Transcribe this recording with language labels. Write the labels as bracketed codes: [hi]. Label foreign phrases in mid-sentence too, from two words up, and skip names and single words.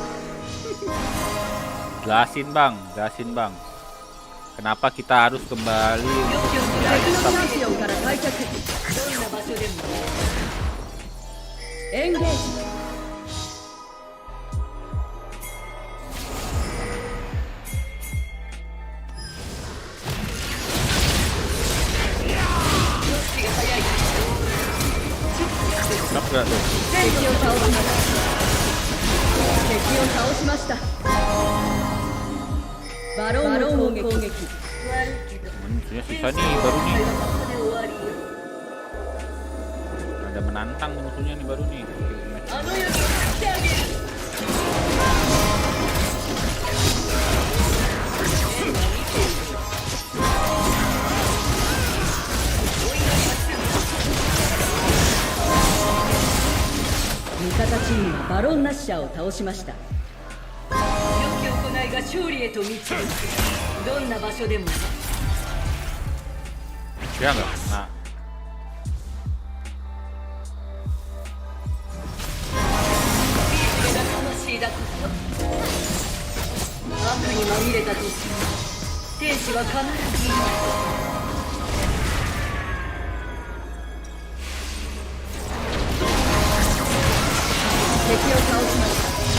[id] Jelasin bang. Kenapa kita harus kembali [ja] よくよく敵のチャンピオンから退却。どんな場所でも。エンゲージ。 [id] Knock nggak tuh? [ja] 敵を倒しました。敵を倒しました。バロンを攻撃。 [id] Musuhnya susah nih baru nih. [ja] で終わりよ。 [id] Ada menantang musuhnya nih baru nih. [ja] あの世に送ってあげる。味方チームはバロンナッシャーを倒しました。良き行いが勝利へと導く。どんな場所でも。 [id] Dia nggak kena. [ja] 魂だこと悪にまみれたとしても天使は必ずいる。敵を倒しました。